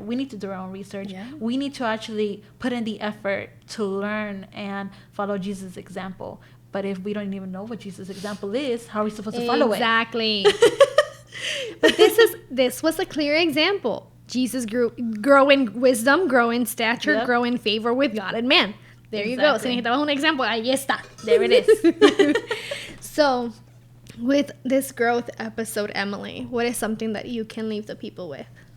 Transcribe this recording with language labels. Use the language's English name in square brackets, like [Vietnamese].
[English] We need to do our own research. We need to actually put in the effort to learn and follow Jesus' example. But if we don't even know what Jesus' example is, how are we supposed to follow it? Exactly. But this was a clear example. Jesus grow in wisdom, grow in stature, grow in favor with God and man. There you go. [Spanish] Si necesitabas un ejemplo, ahí está. [English] There it is. So, with this growth episode, Emily, what is something that you can leave the people with?